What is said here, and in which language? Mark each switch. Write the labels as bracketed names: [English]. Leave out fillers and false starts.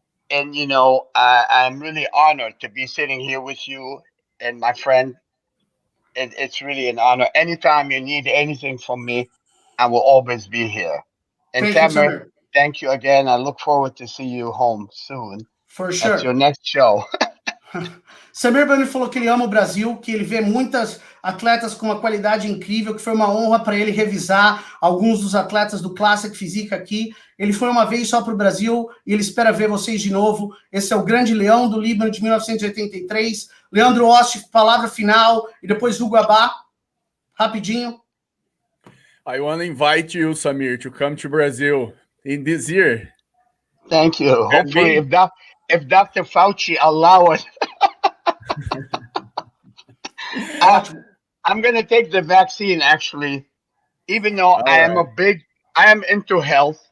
[English] And, I'm really honored to be sitting here with you and my friend. It's really an honor. Anytime you need anything from me, I will always be here. And Samir, thank you again. I look forward to see you home soon. For sure. At your next show. [Portuguese] Samir Bannout falou que ele ama o Brasil, que ele vê muitas atletas com uma qualidade incrível, que foi uma honra para ele revisar alguns dos atletas do Classic Physique aqui. Ele foi uma vez só para o Brasil e ele espera ver vocês de novo. Esse é o grande leão do Líbano de 1983. Leandro Osti, palavra final, e depois Hugo Abá. Rapidinho. [English] I want to invite you, Samir, to come to Brazil in this year. Thank you. Hopefully, if Dr. Fauci allow us, I'm going to take the vaccine, actually, even though I am into health.